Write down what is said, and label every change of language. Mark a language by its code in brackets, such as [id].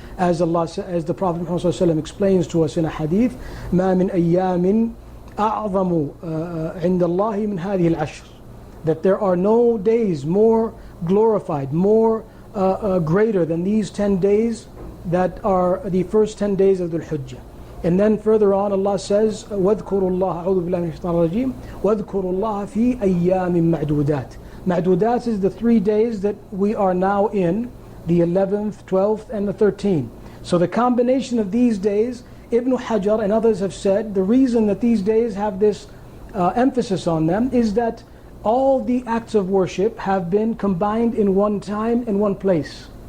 [en] As the Prophet Muhammad ﷺ explains to us in a hadith, [ar] مَا مِنْ أَيَّامٍ أَعْظَمُ عِنْدَ اللَّهِ مِنْ هَذِهِ الْعَشْرِ, [en] that there are no days more glorified, more greater than these 10 days that are the first 10 days of Dhul Hujjah. And then further on Allah says, [ar] وَاذْكُرُوا اللَّهَ أعوذ بالله من الشيطان الرجيم وَاذْكُرُوا اللَّهَ فِي أَيَّامٍ مَعْدُودَاتٍ. [en] Ma'dudat is the 3 days that we are now in, the 11th, 12th, and the 13th. So the combination of these days, Ibn Hajar and others have said, the reason that these days have this emphasis on them is that all the acts of worship have been combined in one time and one place.